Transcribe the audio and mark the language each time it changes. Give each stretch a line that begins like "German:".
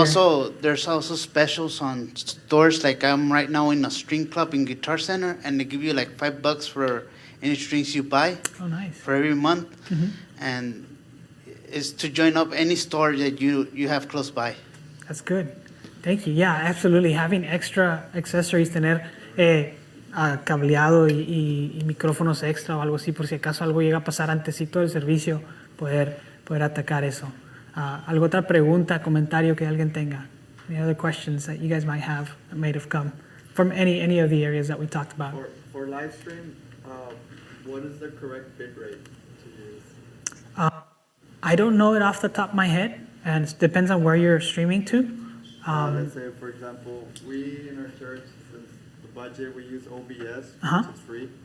English: also, there's also specials on stores, like I'm right now in a string club in Guitar Center, and they give you like $5 for any strings you buy. Oh, nice. For every month, and it's to join up any store that you have close by. That's good. Thank you. Yeah, absolutely. Having extra accessories,
Spanish: tener cableado y micrófonos extra o algo así, por si acaso algo llega a pasar antesito del servicio, poder atacar eso. ¿Alguna otra pregunta, comentario que alguien tenga?
English: Any other questions that you guys might have come from any of the areas that we talked about? For live stream, what is the correct bit rate to use? I don't know it off the top of my head, and it depends on where you're streaming to. Let's say, for example, we in our church, since the budget, we use OBS, which is free.